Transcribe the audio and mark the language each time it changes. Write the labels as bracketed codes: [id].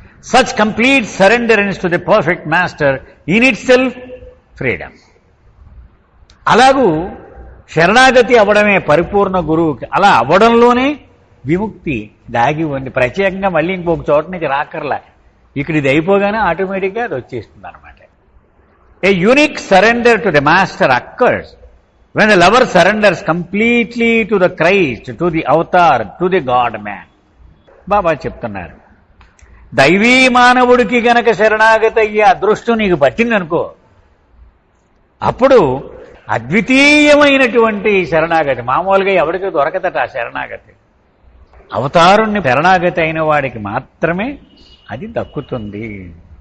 [en] Such complete surrenderance to the perfect master in itself freedom. [te] అలాగూ శరణాగతి అవ్వడమే పరిపూర్ణ గురువుకి. అలా అవ్వడంలోనే విముక్తి దాగి ఉంది. ప్రత్యేకంగా మళ్ళీ ఇంకొక చోట నుంచి రాకర్లా, ఇక్కడ ఇది అయిపోగానే ఆటోమేటిక్గా అది వచ్చేస్తుంది అనమాట. [en] A unique surrender to the master occurs when the lover surrenders completely to the Christ, to the avatar, to the God man. [te] బాబా చెప్తున్నారు, దైవీ మానవుడికి గనక శరణాగతి అయ్యే అదృష్టం నీకు పట్టిందనుకో, అప్పుడు అద్వితీయమైనటువంటి శరణాగతి. మామూలుగా ఎవరికి దొరకదట ఆ శరణాగతి. అవతారుణ్ణి శరణాగతి అయిన వాడికి మాత్రమే అది దక్కుతుంది.